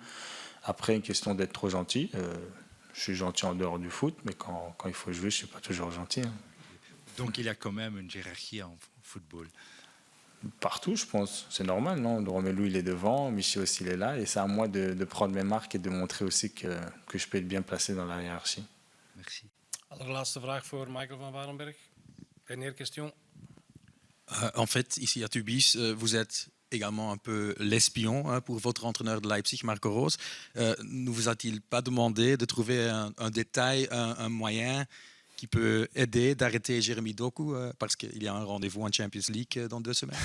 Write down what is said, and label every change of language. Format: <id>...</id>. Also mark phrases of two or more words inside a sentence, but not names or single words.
<fr>Après, une question d'être trop gentil, je suis gentil en dehors du foot, mais quand il faut jouer, je suis pas toujours gentil. Hein. Donc il y a quand même une hiérarchie en football. Partout, je pense. C'est normal, non? Romelu, il est devant, Michi aussi, il est là. Et c'est à moi de prendre mes marques et de montrer aussi que je peux être bien placé dans la hiérarchie. Merci.</fr> <nl>Allerlaatste vraag voor Michael van Warenberg.</nl> <fr>Dernière question. En fait, ici à Tubis, vous êtes également un peu l'espion pour votre entraîneur de Leipzig, Marco Rose. Ne vous a-t-il pas demandé de trouver un détail, un moyen qui peut aider d'arrêter Jérémy Doku parce qu'il y a un rendez-vous en Champions League dans 2 semaines?</fr>